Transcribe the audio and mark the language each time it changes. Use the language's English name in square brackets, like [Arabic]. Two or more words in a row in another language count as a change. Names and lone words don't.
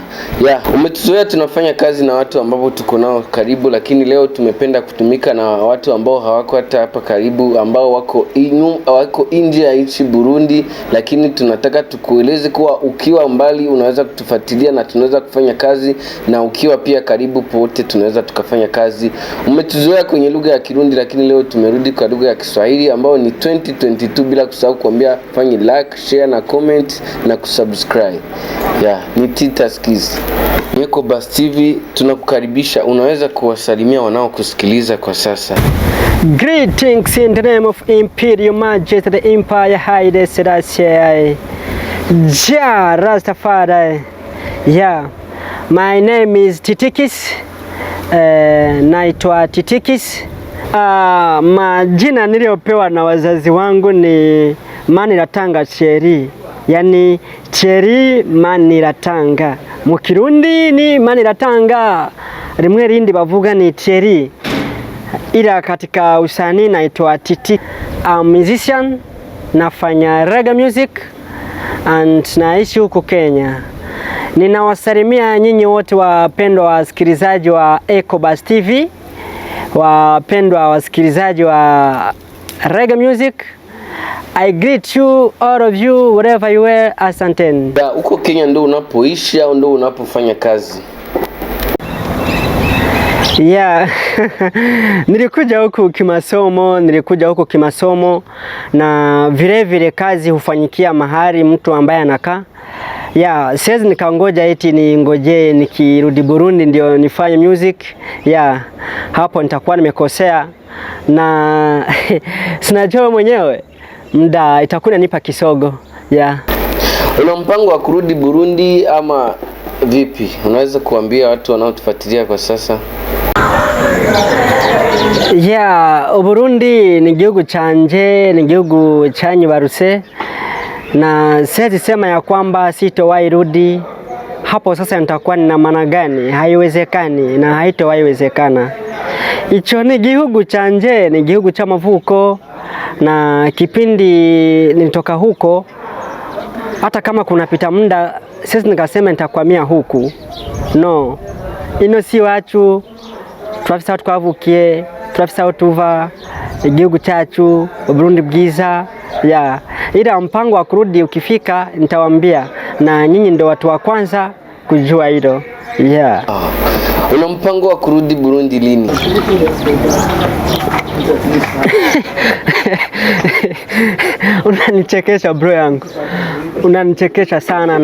[Swahili] Umetuzoea tunafanya kazi na watu ambao tuko nao karibu, lakini leo tumependa kutumika na watu ambao hawako hata hapa karibu, ambao wako nje ya nchi Burundi, lakini tunataka tukueleze kuwa ukiwa mbali unaweza kutufuatilia na tunaweza kufanya kazi, na ukiwa pia karibu pote tunaweza tukafanya kazi. Umetuzoea kwenye lugha ya Kirundi, lakini leo tumerudi kwa lugha ya Kiswahili ambao ni 2022, bila kusahau kuambia fanye [English] like, share [Swahili] na comment na kusubscribe. Ni Titi-Kiss. Ecobus TV tunakukaribisha, unaweza kuwasalimia wanaokusikiliza kwa sasa. [English] Greetings in the name of Imperial Majesty, the Empire Haile Selassie, Ja Rastafari. My name is Titi-Kiss. [Swahili] Naitwa Titi-Kiss. Majina niliopewa na wazazi wangu ni Maniratanga Cheri, yani Cheri Maniratanga. [Rundi] Mu Kirundi ni Maniratanga, rimwe rindi bavuga ni Cheri, [Swahili] ila katika usanii naitwa Titi. [English] I'm musician, nafanya reggae music and [Swahili] naishi huko Kenya. Ninawasalimia nyinyi wote wapendwa wasikilizaji wa Ecobus TV, wapendwa wasikilizaji wa [English] reggae music. I greet you, all of you, wherever you are. [Swahili] Asanteni. Uko Kenya ndo unapoishi au ndo unapofanya kazi? Nilikuja huku kimasomo, na vile kazi hufanyikia mahali mtu ambaye anakaa. Siwezi nikangoja eti ningoje nikirudi Burundi ndio nifanye music. Hapo nitakuwa nimekosea, na sinajua mwenyewe muda itakuwa inanipa kisogo. Una mpango wa kurudi Burundi ama vipi? Unaweza kuambia watu wanaotufuatilia kwa sasa? [Rundi] Burundi ni gihugu canje, ni gihugu chanyibarutse, [Swahili] na siwezi sema ya kwamba sitowahi rudi. Hapo sasa nitakuwa nina maana gani? Haiwezekani na haitowahi wezekana. [Rundi] Icho ni gihugu canje, ni gihugu [Swahili] cha mavuko, na kipindi nilitoka huko, hata kama kunapita muda siwezi nikasema nitakwamia huku. [Rundi] No, ino si wacu, turafisa twavukiye, turafisa tuva, igihugu cyacu Burundi bwiza. [Swahili] Ila mpango wa kurudi ukifika nitawaambia, na nyinyi ndo watu wa kwanza kujua hilo. Una mpango wa kurudi Burundi lini? Unanichekesha bro yangu, unanichekesha sana.